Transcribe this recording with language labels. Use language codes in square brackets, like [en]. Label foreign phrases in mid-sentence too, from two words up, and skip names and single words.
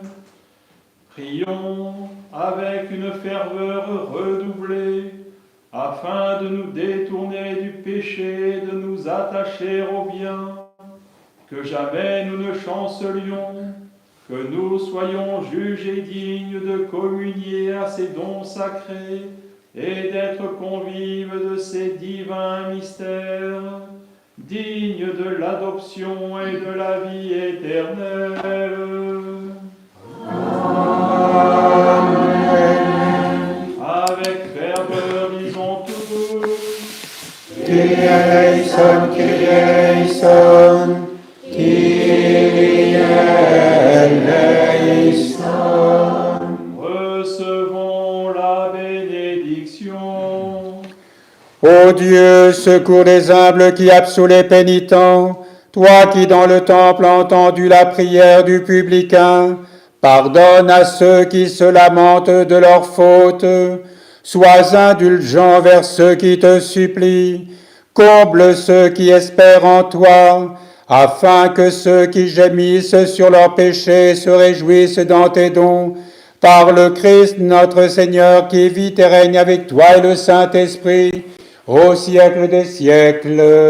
[fr] Prions avec une ferveur redoublée, afin de nous détourner du péché, de nous attacher au bien, que jamais nous ne chancelions, que nous soyons jugés dignes de communier à ces dons sacrés et d'être convives de ces divins mystères, dignes de l'adoption et de la vie éternelle. Amen. Avec ferveur, disons tous. [el] Kyrie eleison, Kyrie eleison, Kyrie eleison. [fr] Recevons la bénédiction. Ô Dieu, secours les humbles qui absous les pénitents, toi qui dans le temple as entendu la prière du publicain, pardonne à ceux qui se lamentent de leurs fautes, sois indulgent vers ceux qui te supplient, comble ceux qui espèrent en toi, afin que ceux qui gémissent sur leurs péchés se réjouissent dans tes dons, par le Christ notre Seigneur qui vit et règne avec toi et le Saint-Esprit, au siècle des siècles.